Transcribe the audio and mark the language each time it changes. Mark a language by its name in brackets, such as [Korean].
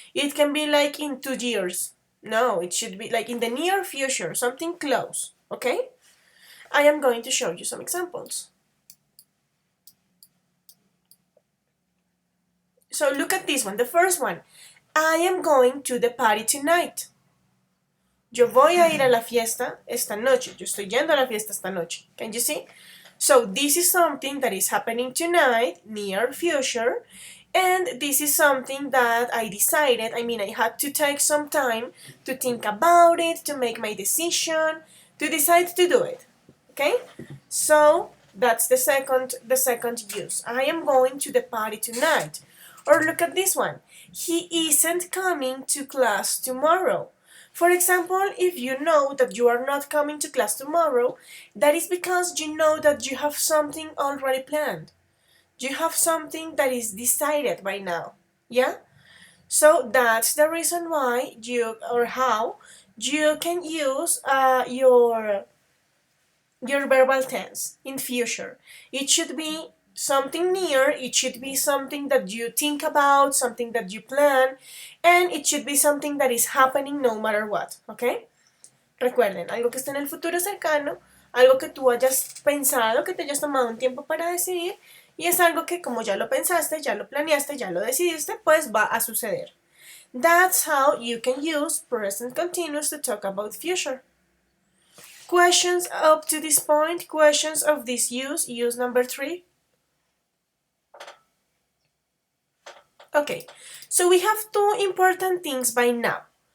[English] It can be like in 2 years. No, it should be like in the near future, something close, okay? I am going to show you some examples. So look at this one, the first one. I am going to the party tonight. [Spanish] Yo voy a ir a la fiesta esta noche. Yo estoy yendo a la fiesta esta noche. [English] Can you see? So this is something that is happening tonight, near future, and this is something that I decided. I had to take some time to think about it, to make my decision, to decide to do it. Okay? So that's the second use. I am going to the party tonight. Or look at this one. He isn't coming to class tomorrow. For example, if you know that you are not coming to class tomorrow, that is because you know that you have something already planned. You have something that is decided by now. Yeah? So that's the reason why how you can use your verbal tense in future. It should be something near, it should be something that you think about, something that you plan, and it should be something that is happening no matter what, ¿ok? [Spanish] Recuerden, algo que esté en el futuro cercano, algo que tú hayas pensado, que te hayas tomado un tiempo para decidir, y es algo que como ya lo pensaste, ya lo planeaste, ya lo decidiste, pues va a suceder. [English] That's how you can use present continuous to talk about future. Questions up to this point? Questions of this use number 3? Okay, so we have two important things by now.